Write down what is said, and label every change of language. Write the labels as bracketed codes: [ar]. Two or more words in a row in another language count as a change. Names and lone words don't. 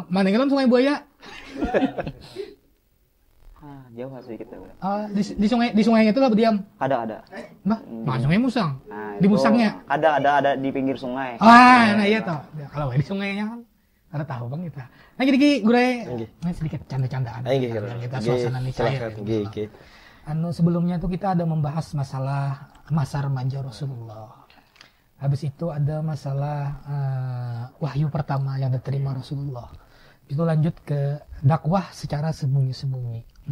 [id] Mana ngelam Sungai Buaya? Jauh sedikit. Di sungainya itu lah berdiam. Ada. Nah, Sungai Musang. Di Musangnya. Ada di pinggir sungai. Nah iya toh. Kalau di sungainya kan ada tahu bang kita. Nah jadi Gure, sedikit canda-candaan. Kita suasana nih cair. Sebelumnya tuh kita ada membahas masalah masa remaja Rasulullah. Habis itu ada masalah wahyu pertama yang diterima Rasulullah. Itu lanjut ke dakwah secara sembunyi-sembunyi.